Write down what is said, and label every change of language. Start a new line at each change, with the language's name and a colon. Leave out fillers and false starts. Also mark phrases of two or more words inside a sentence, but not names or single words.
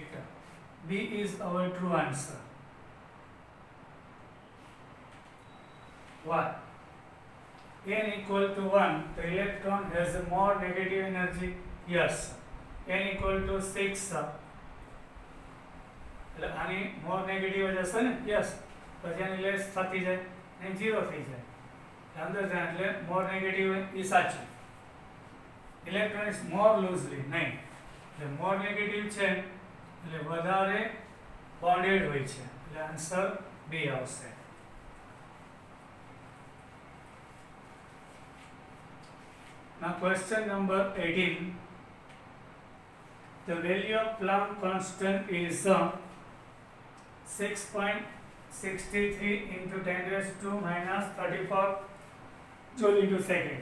English: B is our true answer. Why? N equal to 1, the electron has a more negative energy. Yes. N equal to 6. આની more negative
Gujarati: જશે ને?
English: Yes.
Gujarati: પછી આની less થતી જાય અને 0 થઈ જાય. અંદર જાય એટલે
English: more negative
Gujarati: એ સાચું.
English: Electron is more loosely નહીં.
Gujarati: એટલે
English: more negative
Gujarati: છે એટલે વધારે bonded હોય છે. એટલે આન્સર B આવશે.
English: Now question number 18. The value of Planck constant is 6.63 into 10 raised to minus 34 joule into second.